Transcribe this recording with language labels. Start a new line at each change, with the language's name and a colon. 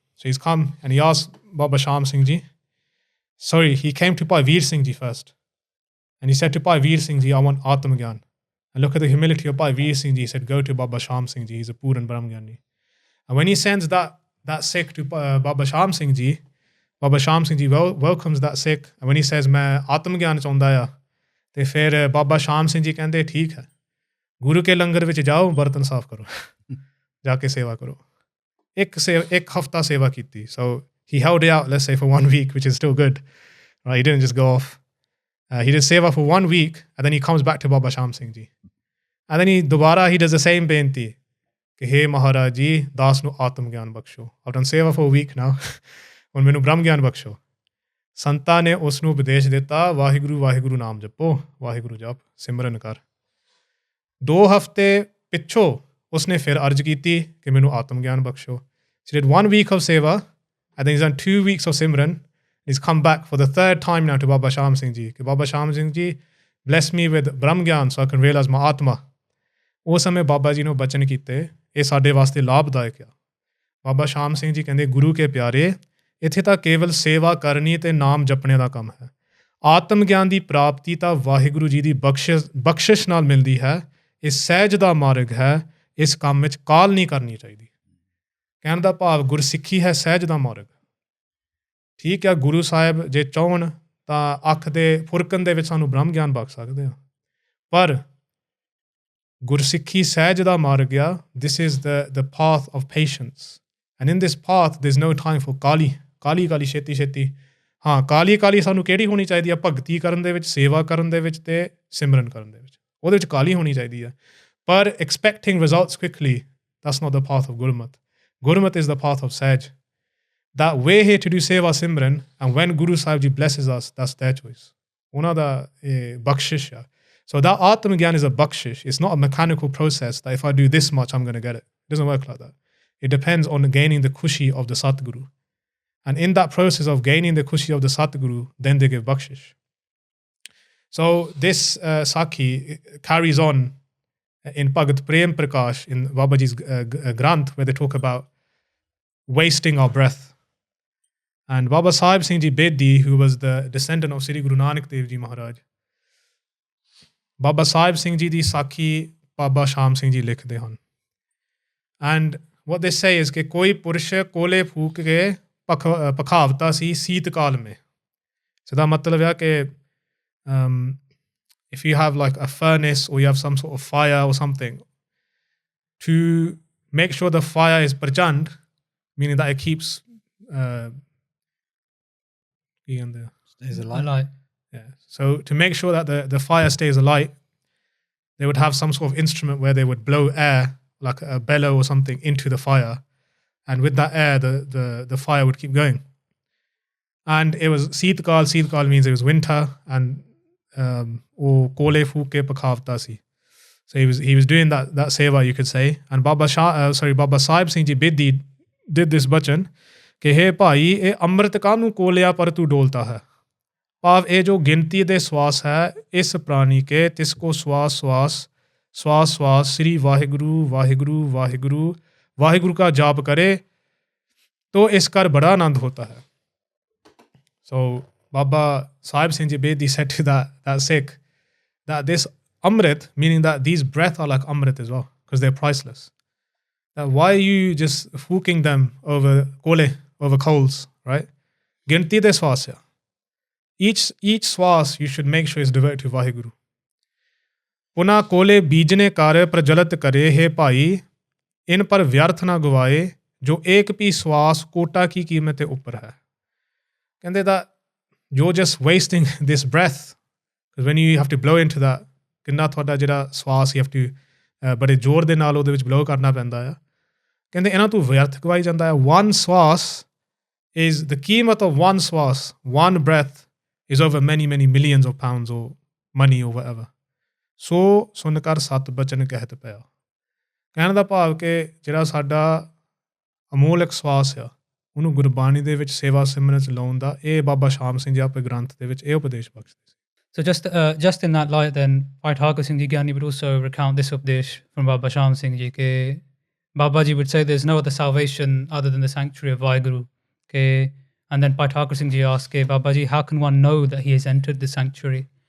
English: So he's come and he asked Baba Shaam Singh Ji, sorry, he came to Bhai Vir Singh Ji first. And he said to Bhai Vir Singh Ji, I want Atam Gyan. And look at the humility of Bhai Vir Singh Ji. He said, go to Baba Shaam Singh Ji. He's a Puran Brahm Gyani. And when he sends that Sikh to Baba Shaam Singh Ji, Baba Shaam Singh Ji welcomes that Sikh. And when he says,
Punjabi: "मैं आत्मज्ञान चाਹੁੰਦਾ ਆ," ਤੇ ਫਿਰ ਬਾਬਾ ਸ਼ਾਮ ਸਿੰਘ ਜੀ ਕਹਿੰਦੇ ਠੀਕ ਹੈ, ਗੁਰੂ ਕੇ ਲੰਗਰ ਵਿੱਚ ਜਾਓ, ਬਰਤਨ ਸਾਫ਼ ਕਰੋ, ਜਾ ਕੇ ਸੇਵਾ ਕਰੋ. ਇੱਕ ਹਫਤਾ ਸੇਵਾ ਕੀਤੀ.
English: So he held it out, let's say, for 1 week, which is still good. Right? He didn't just go off. He did seva for 1 week, and then he comes back to Baba Shaam Singh Ji. And then he does the same benti.
Punjabi: ਕਿ ਹੇ ਮਹਾਰਾਜ ਜੀ, ਦਾਸ ਨੂੰ ਆਤਮ ਗਿਆਨ ਬਖਸ਼ੋ.
English: I've done seva for a week now.
Punjabi: ਹੁਣ ਮੈਨੂੰ ਬ੍ਰਹਮ ਗਿਆਨ ਬਖਸ਼ੋ. ਸੰਤਾਂ ਨੇ ਉਸ ਨੂੰ ਉਪਦੇਸ਼ ਦਿੱਤਾ, ਵਾਹਿਗੁਰੂ ਵਾਹਿਗੁਰੂ ਨਾਮ ਜਪੋ, ਵਾਹਿਗੁਰੂ ਜਪ, ਸਿਮਰਨ ਕਰ. 2 ਹਫ਼ਤੇ ਪਿੱਛੋਂ ਉਸਨੇ ਫਿਰ ਅਰਜ਼ ਕੀਤੀ ਕਿ ਮੈਨੂੰ ਆਤਮ ਗਿਆਨ ਬਖਸ਼ੋ.
English: She did 1 week of seva, and then he's done 2 weeks of Simran. He's come back for the 3rd time now to Baba Shaam Singh Ji. ਕਿ Baba Shaam Singh Ji, bless me with Brahm Gyan so I can realize my atma.
Punjabi: ਉਸ ਸਮੇਂ ਬਾਬਾ ਜੀ ਨੂੰ ਬਚਨ ਕੀਤੇ, ਇਹ ਸਾਡੇ ਵਾਸਤੇ ਲਾਭਦਾਇਕ ਆ. ਬਾਬਾ ਸ਼ਾਮ ਸਿੰਘ ਜੀ ਕਹਿੰਦੇ, ਗੁਰੂ ਕੇ ਪਿਆਰੇ, ਇੱਥੇ ਤਾਂ ਕੇਵਲ ਸੇਵਾ ਕਰਨੀ ਤੇ ਨਾਮ ਜਪਣੇ ਦਾ ਕੰਮ ਹੈ. ਆਤਮ ਗਿਆਨ ਦੀ ਪ੍ਰਾਪਤੀ ਤਾਂ ਵਾਹਿਗੁਰੂ ਜੀ ਦੀ ਬਖਸ਼ਿਸ਼ ਨਾਲ ਮਿਲਦੀ ਹੈ. ਇਹ ਸਹਿਜ ਦਾ ਮਾਰਗ ਹੈ. ਇਸ ਕੰਮ ਵਿੱਚ ਕਾਹਲ ਨਹੀਂ ਕਰਨੀ ਚਾਹੀਦੀ. ਕਹਿਣ ਦਾ ਭਾਵ ਗੁਰਸਿੱਖੀ ਹੈ ਸਹਿਜ ਦਾ ਮਾਰਗ. ਠੀਕ ਹੈ, ਗੁਰੂ ਸਾਹਿਬ ਜੇ ਚਾਹਣ ਤਾਂ ਅੱਖ ਦੇ ਫੁਰਕਣ ਦੇ ਵਿੱਚ ਸਾਨੂੰ ਬ੍ਰਹਮ ਗਿਆਨ ਬਖਸ਼ ਸਕਦੇ ਆ, ਪਰ ਗੁਰਸਿੱਖੀ ਸਹਿਜ ਦਾ ਮਾਰਗ ਆ.
English: This is the path of patience, and in this path there's no time for
Punjabi: ਕਾਲੀ ਛੇਤੀ. ਹਾਂ, ਕਾਲੀ ਸਾਨੂੰ ਕਿਹੜੀ ਹੋਣੀ ਚਾਹੀਦੀ ਆ? ਭਗਤੀ ਕਰਨ ਦੇ ਵਿੱਚ, ਸੇਵਾ ਕਰਨ ਦੇ ਵਿੱਚ ਤੇ ਸਿਮਰਨ ਕਰਨ ਦੇ ਵਿੱਚ. ਉਹਦੇ ਵਿੱਚ ਕਾਲੀ ਹੋਣੀ ਚਾਹੀਦੀ ਆ.
English: ਪਰ expecting results quickly, that's not the path of Gurmat. Gurmat is the path of Sahaj. That we're here to do seva Simran, and when Guru Sahib Ji blesses us, that's their choice.
Punjabi: ਉਹਨਾਂ ਦਾ ਬਖਸ਼ਿਸ਼ ਆ.
English: So that Atma Gyan is a bakshish. It's not a mechanical process that if I do this much, I'm going to get it. It doesn't work like that. It depends on gaining the khushi of the Satguru. And in that process of gaining the khushi of the Satguru, then they give bakshish. So this Sakhi carries on in Bhagat Prem Prakash, in Babaji's Granth, where they talk about wasting our breath. And Baba Sahib Singh Ji Bedi, who was the descendant of Sri Guru Nanak Dev Ji Maharaj, Baba Sahib Singh Ji
Punjabi: ਦੀ ਸਾਖੀ
English: Baba Shaam Singh Ji
Punjabi: ਲਿਖਦੇ ਹਨ.
English: And what they say is
Punjabi: ਕਿ ਕੋਈ ਪੁਰਸ਼ ਕੋਲੇ ਫੂਕ ਕੇ ਪਖਾਵਤਾ ਸੀ ਸੀਤ ਕਾਲ ਮੇ.
English: So
Punjabi: ਦਾ ਮਤਲਬ ਹੈ ਕਿ
English: if you have like a furnace or you have some sort of fire or something, to make sure the fire is prachand, meaning that it keeps stays alight. Yeah. So to make sure that the fire stays alight, they would have some sort of instrument where they would blow air, like a bellow or something, into the fire. And with that air, the fire would keep going. And it was Seetkal. Seetkal means it was winter. And kole fuke pakhavta si. So he was doing that seva, you could say. And Baba Sahib Singh Ji Bedi did this bachan,
Punjabi: ke he bhai, ye amrit kaanu kolya par tu dolta hai. ਭਾਵ ਇਹ ਜੋ ਗਿਣਤੀ ਦੇ ਸਵਾਸ ਹੈ, ਇਸ ਪ੍ਰਾਣੀ ਕੇ ਤਿਸ ਕੋ ਸਵਾਸ ਸ੍ਰੀ ਵਾਹਿਗੁਰੂ ਵਾਹਿਗੁਰੂ ਵਾਹਿਗੁਰੂ ਵਾਹਿਗੁਰੂ
Hindi: का जाप करे तो इसका बड़ा आनंद होता है.
English: So Baba Sahib Singh Ji Bedi said to that Sikh that this amrit, meaning that these breath are like amrit as well, because they're priceless. That why are you just fooking them over coals, right?
Punjabi: Ginti de swas hai.
English: Each swas you should make sure is devoted to Vaheguru.
Hindi: पुना कोले बीजने कार्य प्रज्वलित करे, हे भाई इन पर व्यर्थ ना गवाए, जो एक भी श्वास कोटा की कीमत ऊपर है. कहते
English: that you're just wasting this breath, because when you have to blow into that,
Punjabi: ਕਿੰਨਾ ਤੁਹਾਡਾ ਜਿਹੜਾ ਸਵਾਸ
English: you have to
Punjabi: ਬੜੇ ਜ਼ੋਰ ਦੇ ਨਾਲ ਉਹਦੇ ਵਿੱਚ ਬਲੋ ਕਰਨਾ ਪੈਂਦਾ ਆ. ਕਹਿੰਦੇ ਇਹਨਾਂ ਤੋਂ ਵਿਅਰਥ ਗਵਾਈ ਜਾਂਦਾ ਹੈ.
English: One swas is the ਕੀਮਤ of one swas, one breath is over many millions of pounds or money or whatever.
Punjabi: ਸੋ ਸੁਣ ਕਰ ਸਤ ਬਚਨ ਕਹਿਤ ਪਿਆ. ਕਹਿਣ ਦਾ ਭਾਵ ਕਿ ਜਿਹੜਾ ਸਾਡਾ ਅਮੋਲਕ ਸਵਾਸ ਆ, ਉਹਨੂੰ ਗੁਰਬਾਣੀ ਦੇ ਵਿੱਚ ਸੇਵਾ ਸਿਮਰਨ ਚ ਲਾਉਣ ਦਾ ਇਹ ਬਾਬਾ ਸ਼ਾਮ ਸਿੰਘ ਜੀ ਆਪਣੇ ਗ੍ਰੰਥ ਦੇ ਵਿੱਚ ਇਹ ਉਪਦੇਸ਼ ਬਖਸ਼ਦੇ ਸੀ.
English: So just in that light then, Bhai Singh Ji Gyani would also recount this updesh from Baba Shaam Singh Ji ke Babaji would say there's no other salvation other than the sanctuary of Vaheguru. And then Bhai Singh Ji asked, Babaji, how can one know that he has entered the sanctuary?